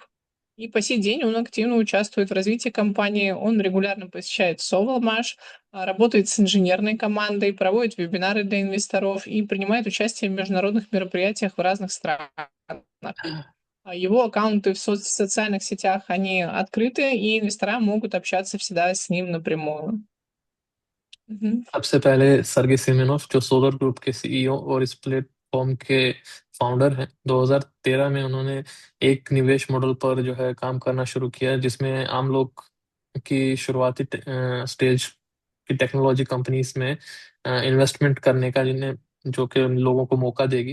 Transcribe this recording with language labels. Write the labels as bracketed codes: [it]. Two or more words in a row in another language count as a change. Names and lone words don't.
[ru] И по сей день он активно участвует в развитии компании, он регулярно посещает Sovelmash, работает с инженерной командой, проводит вебинары для инвесторов и принимает участие в международных мероприятиях в разных странах. Его аккаунты в социальных сетях, они открыты, и инвестора могут общаться всегда с ним напрямую. Мгм. [hi] सबसे पहले सर्गे सिमेनोव जो सोलर ग्रुप के सीईओ और इस प्लेटफॉर्म के फाउंडर हैं, 2013 में उन्होंने एक निवेश मॉडल पर जो है काम करना शुरू किया, जिसमें आम लोग की शुरुआती स्टेज की [en] technology companies [hi] में इन्वेस्टमेंट करने का, जिन्हें जो कि लोगों को मौका देगी।